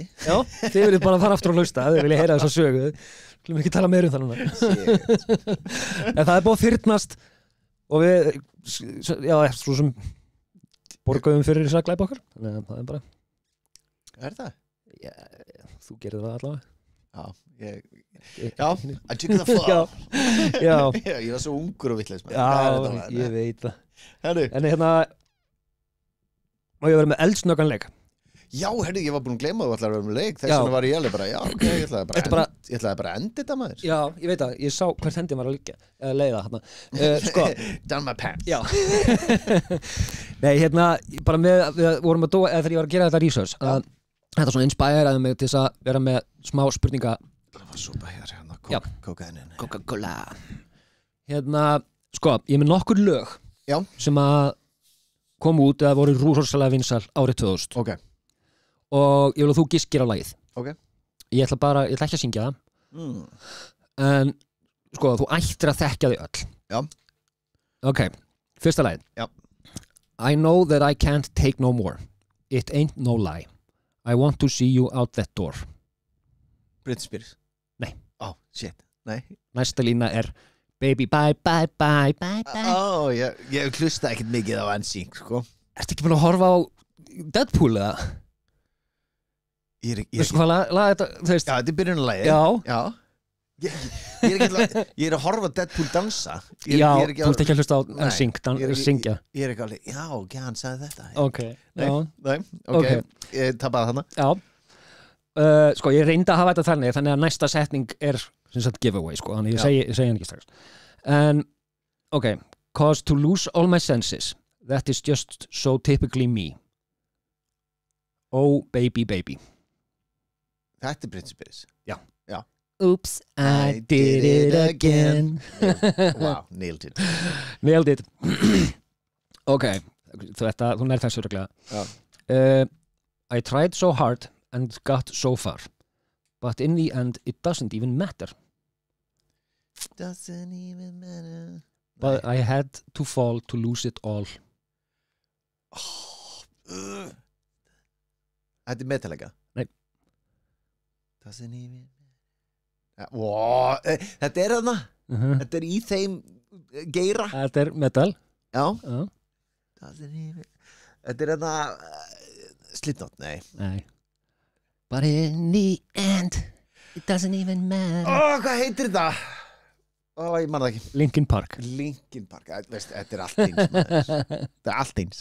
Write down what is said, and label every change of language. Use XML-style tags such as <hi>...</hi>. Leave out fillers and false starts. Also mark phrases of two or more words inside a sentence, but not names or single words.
<is>já, þið viljið bara fara aftur og hlusta þið viljið heyra þessa sögu við ekki tala meira um þannig en það er búið að fyrnast og við já, svo sem borgaðum fyrir þess að glæpa okkar þannig að það er bara það? Já, þú gerir það allavega já,</is> <en>I took the fall</en> <is>já. Ég var svo ungur og vitleis já, ég veit það en hérna má ég vera með eldsnögganleik já, ég var búin að gleyma að þú ætlaði að vera með leik þess vegna var ég alveg bara, já, ok, ég ætlaði bara að enda þetta maður já, ég veit það, ég sá hvert hendin var að leiða hérna sko</is> <en>down my pants</en> <is>já nei, hérna, bara við vorum að dóa, þegar ég var að gera þetta research þetta svona inspiraði mig til þess að vera með smá spurninga súpa hérna, Coca-Cola hérna, sko, ég er með nokkur lög sem að kom út eða voru rosalega vinsæl árið 2000 ok og ég vil að þú giskir á lagið ég ætla ekki að syngja það en sko þú ættir að þekkja þau öll já</is> <en>ok,</en> <is>fyrsta lagið</is> <en>I know that I can't take no more it ain't no lie I want to see you out that door</en> <is>Britney Spears? Nei. Shit, nei. Næsta lína</is> <en>Baby bye bye bye bye bye.</en> <is>Ég hlusta ekkert mikið á NSYNC, sko. Ertu ekki búin að horfa á Deadpool eða? Veistu hvað lag þetta, þú veist? Já, þetta byrjunarlagið. Já. Ég er að horfa Deadpool dansa. Já, þú ert ekki að hlusta á NSYNC syngja. Ég er ekki alveg, já, hann sagði þetta. Ok, Nei, ok. Ég tapaði þarna. Já. Sko, ég reyndi að hafa þetta þannig að næsta setning sem sagt giveaway, sko, þannig ég segi hann ekki strax. En,</is> <en>ok, cause to lose all my senses, that is just so typically me. Oh, baby, baby.</en> <is>Þetta Britney Spears. Já.</is> <en>Oops, I did it again. Wow, nailed it. Nailed it.</en> <is>Ok, þú nær þessu reglega.</is> <en>I tried so hard and got so far, but in the end it doesn't even matter. Doesn't even matter. But I had to fall to lose it all.</en> <is>Þetta Metallica? Nei.</is> <en>Doesn't even</en> <is>Þetta þarna. Þetta í þeim geira. Þetta metal. Já.</is> <en>Doesn't even</en> <is>Þetta þarna Slipknot, nei.</is> <en>But in the end it doesn't even matter.</en> <is>Hvað heitir þetta? Ég man það ekki. Linkin Park. Veist, þetta allt eins. Þetta allt eins.</is>